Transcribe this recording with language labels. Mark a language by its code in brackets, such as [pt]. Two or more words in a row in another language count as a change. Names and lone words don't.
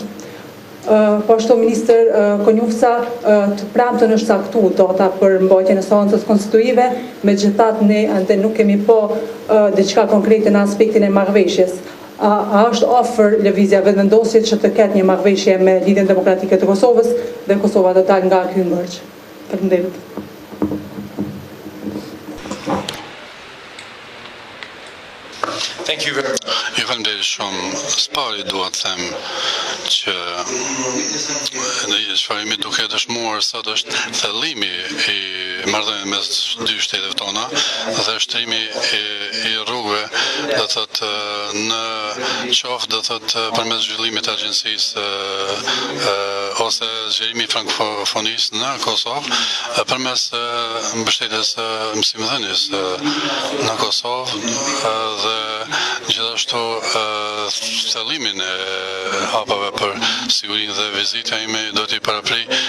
[sq] Po ashtu, Ministër Konjufsa, të premtën është caktuar data për mbajtjen e seancës konstitutive, megjithatë ne ende nuk kemi diçka konkrete në aspektin e marrëveshjes. A është afër lëvizja vendosjet që të ketë një marrëveshje me Lidhjen Demokratike të Kosovës dhe Kosova të dalë nga ky mërç? Faleminderit. [en] Thank you very much. [sq] Ju faleminderit shumë. Spari dua të them që në çfarë duke dëshmuar sot është thellimi i marrëdhënieve mes dy shteteve tona dhe shtrimi i rrugëve, do të thotë në qoftë do të thotë përmes zhvillimit të agjencisë ose zgjerimi frankofonisë në Kosovë përmes mbështetjes mësimdhënies në Kosovë dhe gjithashtu thellimin e hapave për sigurinë dhe vizita ime do t'i paraprej